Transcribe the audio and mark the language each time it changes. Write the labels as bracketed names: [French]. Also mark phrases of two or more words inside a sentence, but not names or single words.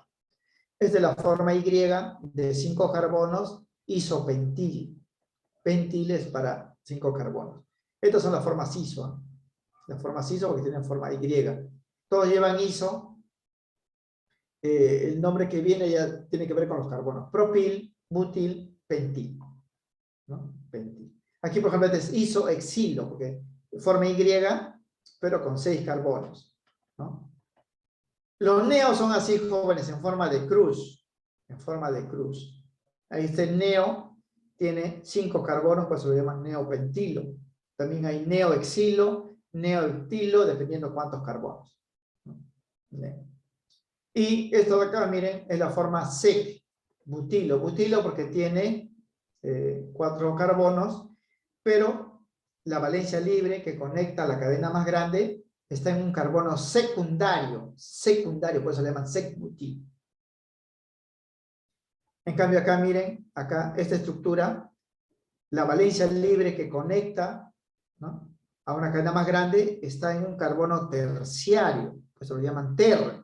[Spanish] Es de la forma Y de 5 carbonos, isopentil. Pentil es para 5 carbonos. Estas son las formas ISO, ¿eh? Las formas ISO porque tienen forma Y. Todos llevan ISO. El nombre que viene ya tiene que ver con los carbonos. Propil, butil, pentil, ¿no? Pentil. Aquí, por ejemplo, este es isoexilo, porque forma Y, pero con 6 carbonos, ¿no? Los neos son así, jóvenes, en forma de cruz. En forma de cruz. Ahí este neo tiene 5 carbonos, pues se lo llaman neopentilo. También hay neoexilo, neoeptilo, dependiendo cuántos carbonos, ¿no? Y esto de acá, miren, es la forma SEC, butilo. Butilo porque tiene 4 carbonos, pero la valencia libre que conecta la cadena más grande está en un carbono secundario, por eso le llaman sec-butil. En cambio acá, miren, acá esta estructura, la valencia libre que conecta, ¿no?, a una cadena más grande está en un carbono terciario, por eso lo llaman ter.